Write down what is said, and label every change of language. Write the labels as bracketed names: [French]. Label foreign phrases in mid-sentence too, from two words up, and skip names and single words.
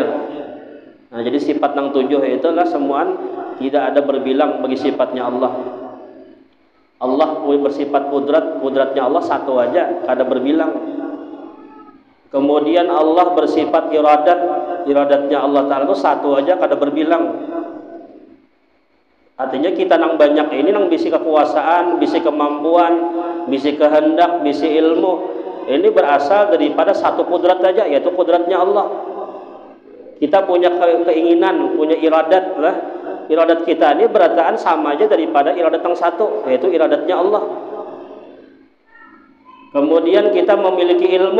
[Indonesian] Nah, jadi sifat yang 7 itulah semuaan tidak ada berbilang bagi sifatnya Allah. [Banjar] Allah bersifat kudratnya Allah satu aja, kada berbilang. Kemudian Allah bersifat iradatnya Allah Ta'ala itu satu aja, kada berbilang. Artinya kita nang banyak ini nang bisi kekuasaan, bisi kemampuan, bisi kehendak, bisi ilmu, ini berasal daripada satu kudrat aja, yaitu kudratnya Allah. [Indonesian] Kita punya keinginan, punya iradat lah. [Banjar] Iradat kita ini berataan sama aja daripada iradat yang satu, yaitu iradatnya Allah. [Indonesian] Kemudian kita memiliki ilmu.